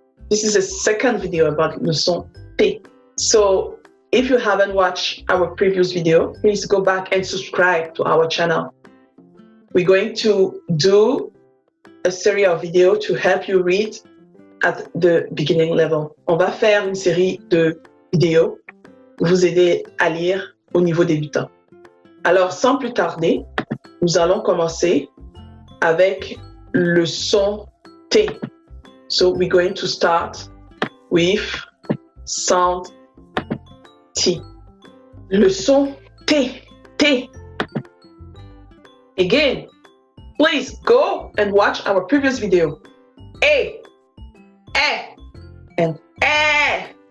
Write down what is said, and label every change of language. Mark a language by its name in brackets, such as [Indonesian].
[English] This is a second video about leçon T. So if you haven't watched our previous video, please go back and subscribe to our channel. We're going to do a series of videos to help you read at the beginning level. [French] On va faire une série de vidéos pour vous aider à lire au niveau débutant. Alors, sans plus tarder, nous allons commencer avec le son T. [English] So, we're going to start with sound T. [French] Le son T. T. [English] Again, please go and watch our previous video. A, and A.